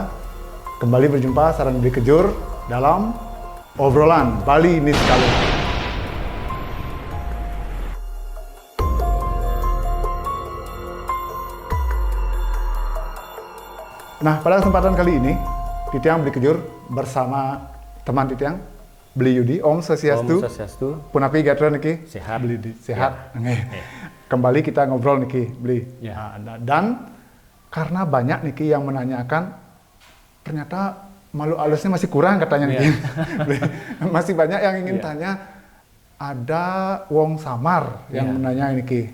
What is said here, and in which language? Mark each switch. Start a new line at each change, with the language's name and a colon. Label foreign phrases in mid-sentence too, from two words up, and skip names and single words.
Indonesian: Kembali berjumpa Saran Beli Kejur dalam obrolan Bali Niskalu. Nah, pada kesempatan kali ini, Titiang Beli Kejur bersama teman Titiang, Beli Yudi. Om Swastiastu. Om Swastiastu.
Balinese: Punapi Gatra niki.
Indonesian: Sehat. Beli di sehat. Ya. Nggih. Kembali kita ngobrol niki, Beli. Ya. Nah, dan karena banyak niki yang menanyakan, ternyata makhluk halusnya masih kurang katanya niki. Beli. Masih banyak yang ingin tanya. Ada wong samar yang menanya niki.